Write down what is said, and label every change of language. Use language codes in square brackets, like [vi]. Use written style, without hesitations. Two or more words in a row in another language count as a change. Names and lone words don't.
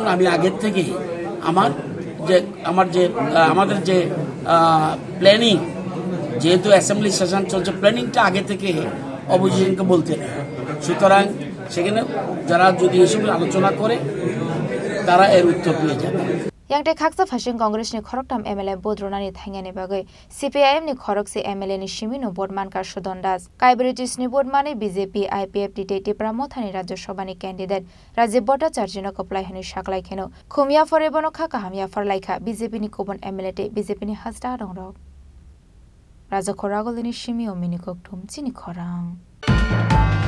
[bn] আমি আগের থেকে আমাদের যে প্ল্যানিং, যেহেতু অ্যাসেম্বলি সেশন চলছে, প্ল্যানিংটা আগে থেকে অপোজিশনকে বলতে নেই। সুতরাং সেখানে যারা যদি এসব আলোচনা করে, তারা এর উত্তর পেয়ে যাবে। [trp] Yang khaksa fashion Congress ni khoroktam MLA Bodronani thangani bagai CPIM ni khorokse MLA ni Shimino Bodman ka Shodondas Kaibritis ni Bodmani BJP IPF DTT Pramothani Rajya Sabha ni candidate Rajiv Bhattacharya no koplai hani shaklai kheno khumia forebono kha kahamia farlaikha BJP ni kobon MLA te BJP ni hasta rongrok Raja Khoragol ni Shimio minikok thum chini khorang